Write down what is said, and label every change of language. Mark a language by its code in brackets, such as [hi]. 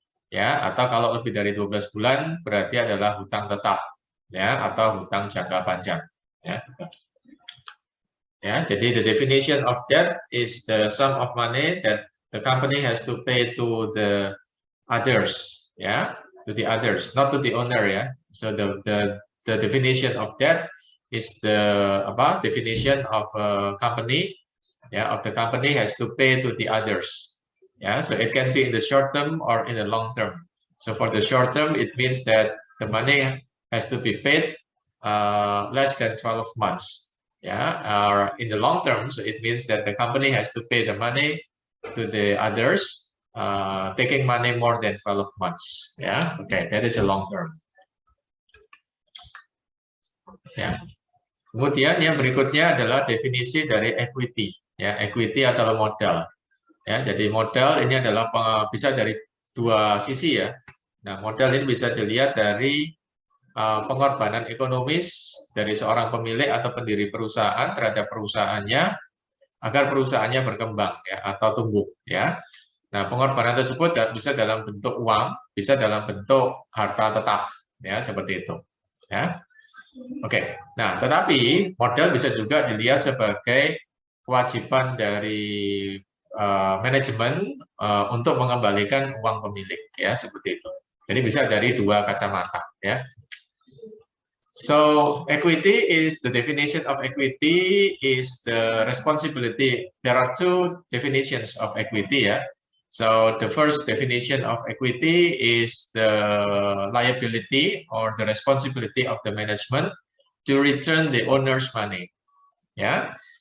[id] Ya, atau kalau lebih dari 12 bulan berarti adalah hutang tetap ya atau hutang jangka panjang. Ya. Ya, jadi [en] the definition of debt is the sum of money that the company has to pay to the others, ya, to the others, not to the owner, ya. So the definition of debt is the definition of a company, of the company has to pay to the others. Yeah, so it can be in the short term or in the long term. So for the short term, it means that the money has to be paid less than 12 months. Or in the long term, so it means that the company has to pay the money to the others, taking money more than 12 months. Okay, that is a long term. [id] Kemudian yang berikutnya adalah definisi dari equity. Equity adalah modal. Jadi modal ini adalah bisa dari dua sisi ya. Nah, modal ini bisa dilihat dari pengorbanan ekonomis dari seorang pemilik atau pendiri perusahaan terhadap perusahaannya agar perusahaannya berkembang ya atau tumbuh ya. Nah, pengorbanan tersebut bisa dalam bentuk uang, bisa dalam bentuk harta tetap ya seperti itu ya. Oke. Nah, tetapi modal bisa juga dilihat sebagai kewajiban dari manajemen untuk mengembalikan uang pemilik ya seperti itu. Jadi bisa dari dua kacamata ya. [en] So equity is the definition of equity is the responsibility. There are two definitions of equity ya. So the first definition of equity is the liability or the responsibility of the management to return the owner's money. Yeah.